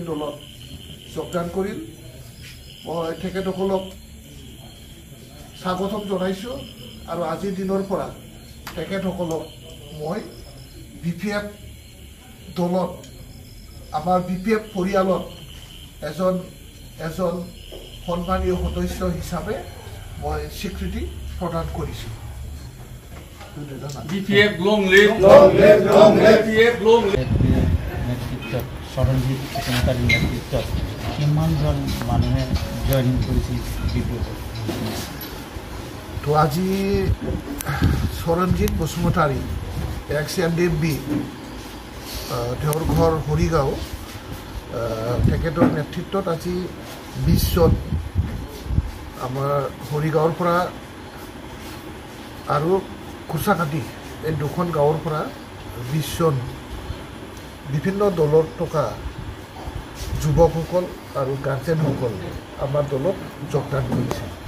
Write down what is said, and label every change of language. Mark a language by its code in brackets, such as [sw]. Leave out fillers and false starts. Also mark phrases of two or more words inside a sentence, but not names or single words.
[as] দলত যোগদান কৰিল মই তেখেতসকলক স্বাগতম জনাইছোঁ আৰু আজিৰ দিনৰ পৰা তেখেতসকলক মই বিপিএফ দলত আমাৰ বিপিএফ পৰিয়ালত এজন সন্মানীয় সদস্য হিচাপে মই স্বীকৃতি প্ৰদান কৰিছোঁ [en] BPF long live, Long live, long live, BPF long live. [as] নেতৃত্বত সৰঞ্জিত বসুমতাৰীৰ নেতৃত্বত কিমানজন মানুহে জইনিং কৰিছিল বিপিএফত তো আজি সৰঞ্জিত বসুমতাৰী এক্স-এনডিপি তেওঁৰ ঘৰ হৰিগাঁও তেখেতৰ নেতৃত্বত আজি 20 জন আমাৰ হৰিগাঁৱৰ পৰা আৰু কুচাকাটি এই দুখন গাঁৱৰ পৰা 20 জন বিভিন্ন দলৰ থকা যুৱকসকল আৰু গাৰ্জেনসকল আমাৰ দলত যোগদান কৰিছে